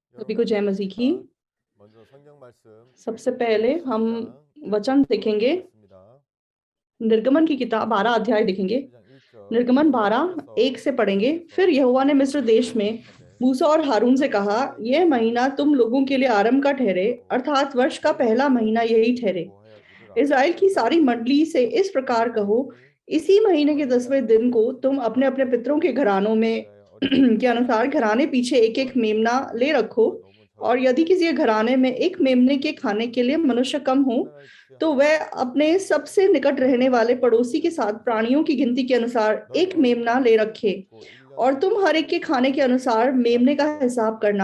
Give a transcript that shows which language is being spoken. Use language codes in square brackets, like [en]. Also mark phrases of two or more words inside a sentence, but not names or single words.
[hi] सभी को जय मसीह की। [ko] 먼저 성경 말씀 [hi] सबसे पहले हम [ko] 10장 [hi] वचन देखेंगे, [ko] 읽습니다. [hi] निर्गमन की किताब 12 अध्याय देखेंगे। [ko] 10장 1절 [hi] निर्गमन 12:1 से पढ़ेंगे। फिर यहोवा ने मिस्र देश में मूसा और हारून से कहा, यह महीना तुम लोगों के लिए आरंभ का ठहरे, अर्थात वर्ष का पहला महीना यही ठहरे। इस्राएल की सारी मंडली से इस प्रकार कहो, इसी महीने के 10वें दिन को तुम अपने अपने पितरों के घरानों में के अनुसार घराने पीछे एक एक मेमना ले रखो, और यदि किसी घराने में एक मेमने के खाने के लिए मनुष्य कम हो तो वह अपने सबसे निकट रहने वाले पड़ोसी के साथ प्राणियों की गिनती के अनुसार एक मेमना ले रखे, और तुम हर एक के खाने के अनुसार मेमने का हिसाब करना।